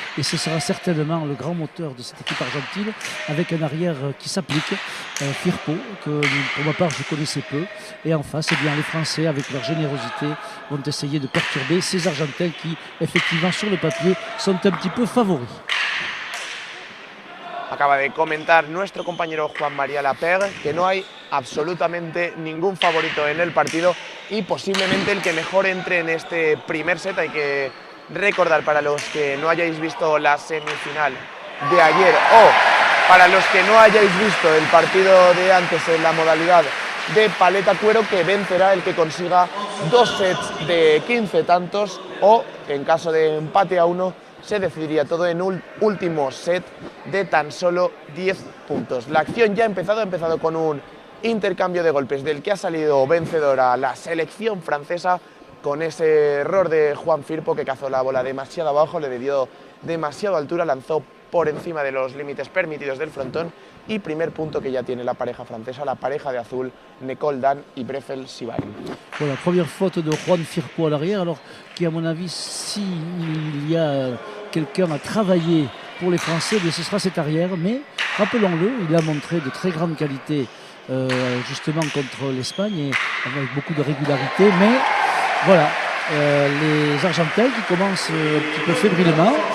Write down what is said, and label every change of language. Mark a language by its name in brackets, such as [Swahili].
[French] Et ce sera certainement le grand moteur de cette équipe argentine avec un arrière qui s'applique, Firpo, que pour ma part je connaissais peu. Et en face, eh bien, les Français, avec leur générosité, vont essayer de perturber ces Argentins qui, effectivement, sur le papier, sont un petit peu favoris. [Spanish] Acaba de comentar nuestro compañero Juan María Laperre que no hay absolutamente ningún favorito en el partido y posiblemente el que mejor entre en este primer set. Hay que recordar, para los que no hayáis visto la semifinal de ayer o para los que no hayáis visto el partido de antes en la modalidad de paleta cuero, que vencerá el que consiga 2 sets de 15 tantos, o en caso de empate a 1 se decidiría todo en un último set de tan solo 10 puntos. La acción ya ha empezado con un intercambio de golpes del que ha salido vencedora la selección francesa, con ese error de Juan Firpo, que cazó la bola demasiado abajo, le dio demasiado altura, lanzó por encima de los límites permitidos del frontón. Y primer punto que ya tiene la pareja francesa, la pareja de azul, Nicol Dan y Breffel Sivain. [French] Voilà, première faute de Juan Firpo à l'arrière, alors qui à mon avis, s'il y a quelqu'un à travailler pour les Français, bien, ce sera cet arrière, mais rappelons-le, il a montré de très grandes qualités justement contre l'Espagne, et avec beaucoup de régularité, mais voilà, les Argentins qui commencent un petit peu fébrilement.